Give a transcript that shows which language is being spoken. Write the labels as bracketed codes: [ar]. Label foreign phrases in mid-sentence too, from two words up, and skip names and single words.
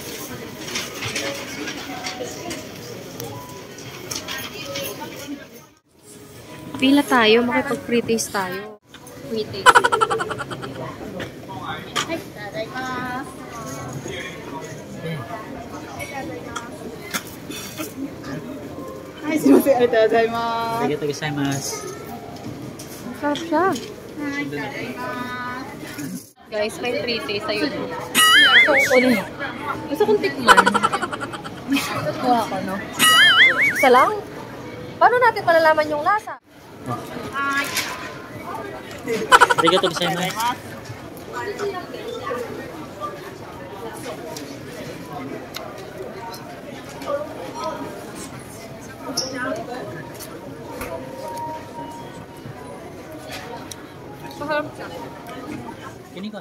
[tl] Pila tayo, makipag- [en] free taste [tl] tayo. [en] Free taste. Hi, [ja] sumimasen. ありがとうございます. ありがとうございます. [tl] Sarap siya. Guys, may free taste. Ayun. So, ulit. Gusto kong tikman. Kuha ko, no? Isa lang? Paano natin malalaman yung lasa? [ja] ありがとうございます. [tl] Masarap siya. Kini ko.